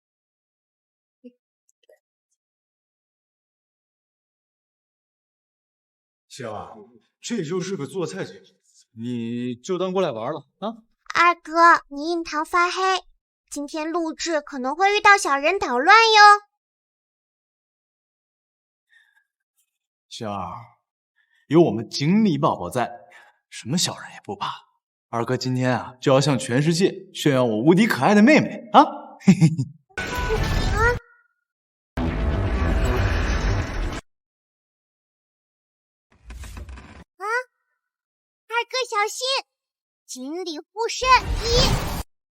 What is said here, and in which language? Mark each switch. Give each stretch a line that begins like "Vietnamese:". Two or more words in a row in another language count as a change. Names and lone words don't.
Chinese: 星兒，這就是個做菜節目，你就當過來玩了啊！二哥，你印堂發黑，今天錄製可能會遇到小人搗亂喲。星兒，有我們錦鯉寶寶在，什麼小人也不怕。二哥今天啊，就要向全世界炫耀我無敵可愛的妹妹啊！嘿嘿嘿。二哥小心，锦鲤护身1。